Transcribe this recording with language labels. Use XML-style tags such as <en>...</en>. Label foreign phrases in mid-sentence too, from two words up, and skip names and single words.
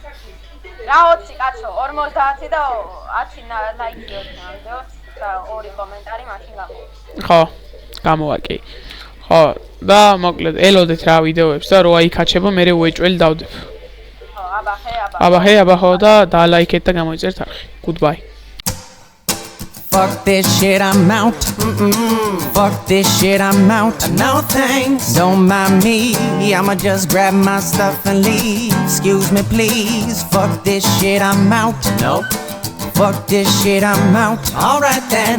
<ka>რა 20 კაცო, 50 და 10 ლაიქი ამდეოს და 2 კომენტარი მაშინ გამოვა. ხო, გამოვა კი. ხო, და მოკლედ ელოდეთ რა ვიდეოებს და რო აიქაჩება, მე უეჭველი დავდებ. ხო, აბახე. აბა ხო და დალაიქეთ და გამოიწერთ არხი.</ka> <en>Goodbye. Fuck this shit, I'm out. Fuck this shit, I'm out. No thanks. Don't mind me. I'ma just grab my stuff and leave. Excuse me, please. Fuck this shit, I'm out. Nope. Fuck this shit, I'm out. Alright then.</en>